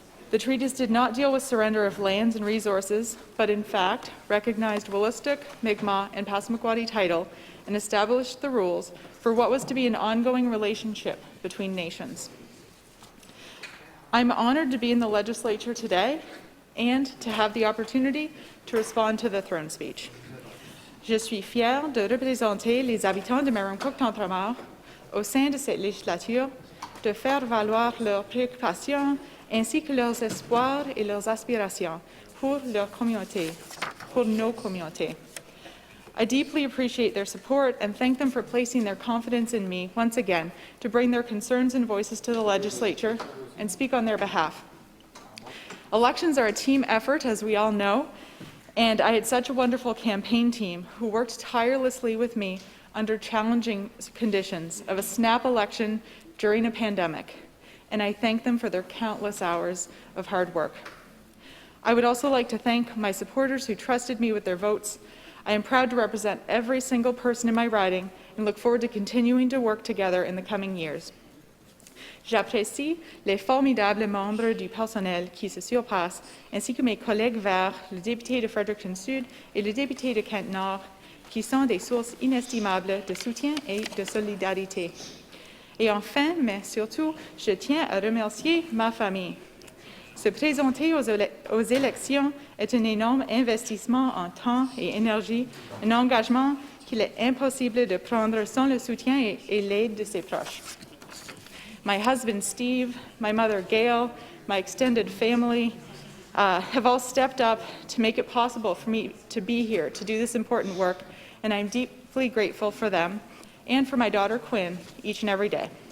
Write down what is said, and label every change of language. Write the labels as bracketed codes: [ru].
[en] The treaties did not deal with surrender of lands and resources, but in fact recognized Wolastoq, Mi'kmaq, and Passamaquoddy title and established the rules for what was to be an ongoing relationship between nations. I'm honored to be in the legislature today and to have the opportunity to respond to the throne speech. [fr] Je suis fière de représenter les habitants de Maram-Cook-Tentramar au sein de cette législature, de faire valoir leurs préoccupations ainsi que leurs espoirs et leurs aspirations pour leur communauté, pour nos communautés. [en] I deeply appreciate their support and thank them for placing their confidence in me once again to bring their concerns and voices to the legislature and speak on their behalf. Elections are a team effort, as we all know, and I had such a wonderful campaign team who worked tirelessly with me under challenging conditions of a snap election during a pandemic, and I thank them for their countless hours of hard work. I would also like to thank my supporters who trusted me with their votes. I am proud to represent every single person in my riding and look forward to continuing to work together in the coming years. [fr] J'apprécie les formidables membres du personnel qui se surpassent, ainsi que mes collègues verts, le député de Fredericton-Sud et le député de Kent-Nord, qui sont des sources inestimables de soutien et de solidarité. Et enfin, mais surtout, je tiens à remercier ma famille. Se présenter aux élections est un énorme investissement en temps et énergie, un engagement qu'il est impossible de prendre sans le soutien et l'aide de ses proches. [en] My husband, Steve, my mother, Gail, my extended family have all stepped up to make it possible for me to be here, to do this important work, and I'm deeply grateful for them and for my daughter, Quinn, each and every day.